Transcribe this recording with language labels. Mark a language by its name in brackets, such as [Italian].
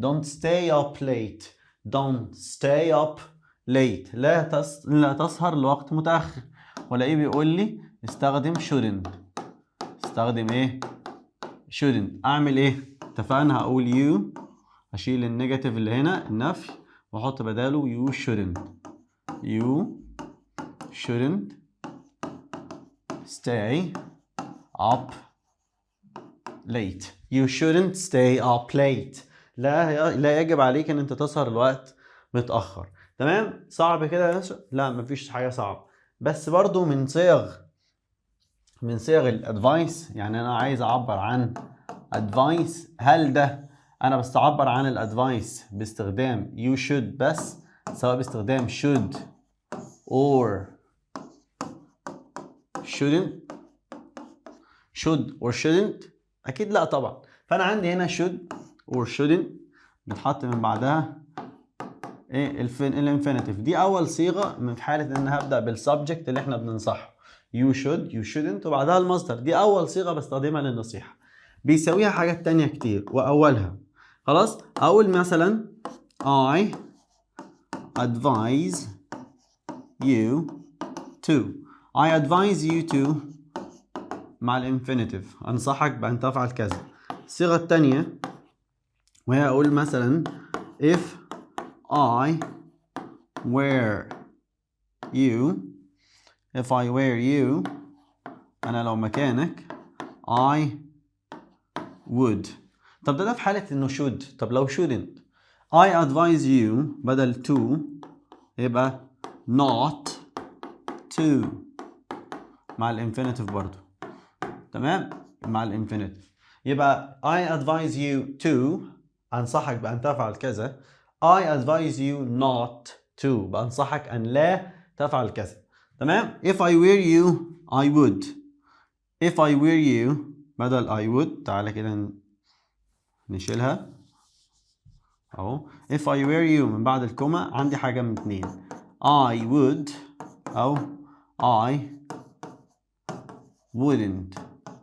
[English] Don't stay up late. Don't stay up late. [Arabic] لا تسهر لوقت متأخر. ولاقيه بيقول لي استخدم shouldn't. استخدم ايه؟ shouldn't. اعمل ايه؟ اتفقنا هقول you، اشيل النيجاتيف اللي هنا النفي واحط بداله [English] you shouldn't. You shouldn't stay up late. You shouldn't stay up late. [Arabic] لا يجب عليك ان انت تسهر الوقت متأخر. تمام؟ صعب كده يا ياسر؟ لا مفيش حاجة صعبة، بس برضو من صيغ الادفايس. يعني انا عايز اعبر عن ادفايس، هل ده انا بس اعبر عن الادفايس باستخدام [English] you should [Arabic] بس، سواء باستخدام [English] should or shouldn't؟ [Arabic] اكيد لا طبعا. فانا عندي هنا [English] should or shouldn't [Arabic] بتحط من بعدها ايه؟ الانفينيتيف. دي اول صيغه من حاله ان هبدا بالسبجكت اللي احنا بننصحه. [English] you should you shouldn't [Arabic] وبعدها المصدر. دي اول صيغه بستخدمها للنصيحه. بيساويها حاجات تانية كتير واولها خلاص. اقول مثلا [English] I advise you to. I advise you to [Arabic] مع الانفينيتيف، انصحك بان تفعل كذا. الصيغه الثانيه وهي اقول مثلا [English] if I were you [Arabic] انا لو مكانك [English] I would. [Arabic] طب ده في حاله انه should. طب لو shouldn't [English] I advise you [Arabic] بدل to يبقى [English] not to [Arabic] مع الانفينيتيف برضو. تمام؟ مع الانفينيتيف. يبقى [English] I advise you to [Arabic] أنصحك بأن تفعل كذا. [English] I advise you not to [Arabic] بأنصحك أن لا تفعل كذا. [English] تمام؟ If I were you I would. If I were you بدل I would، [Arabic] تعالى كده نشيلها أهو. [English] If I were you [Arabic] من بعد الكومة عندي حاجة من اتنين، [English] I would أو I wouldn't.